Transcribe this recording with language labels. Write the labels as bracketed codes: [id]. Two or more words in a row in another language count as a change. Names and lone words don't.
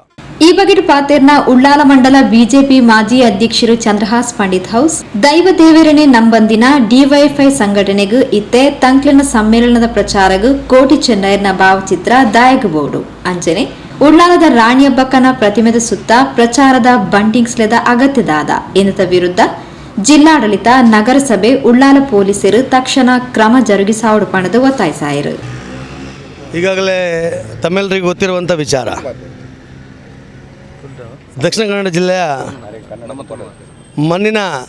[tcy] ಈ ಬಗೆಟ್ ಪಾತೆರ್ನ ಉಳ್ಳಾಲ ಮಂಡಲ ಬಿಜೆಪಿ ಮಾಜಿ ಅಧ್ಯಕ್ಷರು ಚಂದ್ರಹಾಸ್ ಪಂಡಿತ್ ಹೌಸ್ ದೈವ ದೇವರನೆ ನಂಬಂದಿನ DYFI ಸಂಘಟನೆಗೂ ಇತ್ತೆ ತಂಕ್ಲನ ಸಮ್ಮೇಳನದ ಪ್ರಚಾರಗೂ ಕೋಟಿ ಚೆನ್ನೈರ್ನ ಭಾವಚಿತ್ರ ದಾಯಗಬೋಡು ಅಂಚನೆ ಉಳ್ಳಾಲದ ರಾಣಿಯಬ್ಬಕ್ಕನ ಪ್ರತಿಮೆದ ಸುತ್ತ ಪ್ರಚಾರದ ಬಂಟಿಂಗ್ಸ್ಲೆದ ಅಗತ್ಯದಾದ ಎನ್ನುತ್ತ ವಿರುದ್ಧ ಜಿಲ್ಲಾಡಳಿತ ನಗರಸಭೆ ಉಳ್ಳಾಲ ಪೊಲೀಸರು ತಕ್ಷಣ ಕ್ರಮ ಜರುಗಿಸಾವಡು ಪಣದು ಒತ್ತಾಯಿಸಾಯಿರು. [kn] ಈಗಾಗಲೇ ತಮ್ಮೆಲ್ಲರಿಗೂ ಗೊತ್ತಿರುವಂಥ ವಿಚಾರ, ದಕ್ಷಿಣ ಕನ್ನಡ ಜಿಲ್ಲೆಯ ಮಣ್ಣಿನ